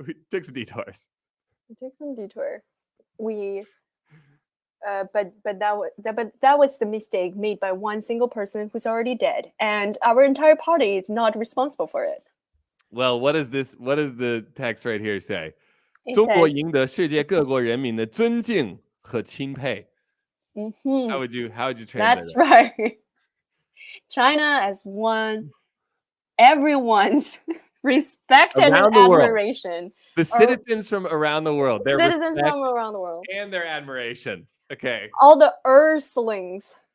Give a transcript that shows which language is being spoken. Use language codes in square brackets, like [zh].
[en] We took some detours. We took some detour. But that was the mistake made by one single person who's already dead, and our entire party is not responsible for it. Well, what does the text right here say? [zh] 中国赢得世界各国人民的尊敬和钦佩. [en] How would you translate That's right. China has won everyone's respect and admiration. The citizens from around the world. Their citizens from around the world. And their admiration. Okay. All the earthlings.